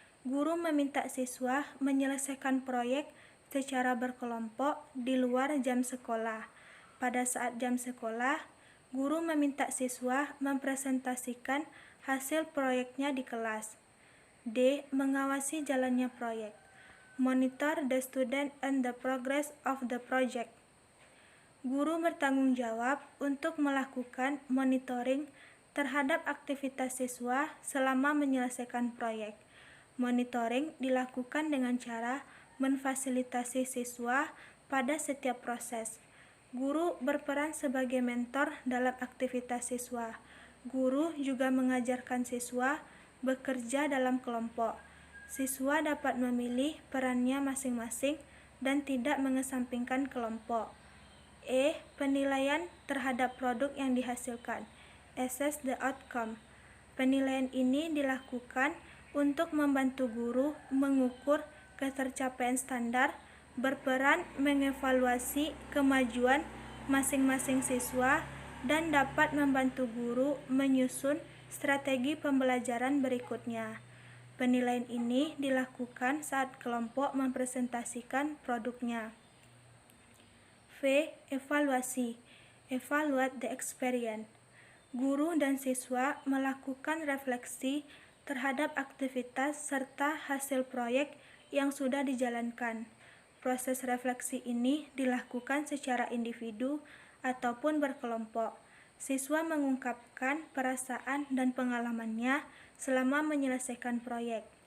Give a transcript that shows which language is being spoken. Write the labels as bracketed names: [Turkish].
[Indonesian] Guru meminta siswa menyelesaikan proyek secara berkelompok di luar jam sekolah. Pada saat jam sekolah, guru meminta siswa mempresentasikan hasil proyeknya di kelas. D. Mengawasi jalannya proyek. [English] Monitor the student and the progress of the project. [Indonesian] Guru bertanggung jawab untuk melakukan monitoring terhadap aktivitas siswa selama menyelesaikan proyek. Monitoring dilakukan dengan cara memfasilitasi siswa pada setiap proses. Guru berperan sebagai mentor dalam aktivitas siswa. Guru juga mengajarkan siswa bekerja dalam kelompok. Siswa dapat memilih perannya masing-masing dan tidak mengesampingkan kelompok. E. Penilaian terhadap produk yang dihasilkan. [English] Assess the outcome. [Indonesian] Penilaian ini dilakukan untuk membantu guru mengukur ketercapaian standar, berperan mengevaluasi kemajuan masing-masing siswa, dan dapat membantu guru menyusun strategi pembelajaran berikutnya. Penilaian ini dilakukan saat kelompok mempresentasikan produknya. V. Evaluasi. [English] Evaluate the experience. [Indonesian] Guru dan siswa melakukan refleksi terhadap aktivitas serta hasil proyek yang sudah dijalankan. Proses refleksi ini dilakukan secara individu ataupun berkelompok. Siswa mengungkapkan perasaan dan pengalamannya selama menyelesaikan proyek.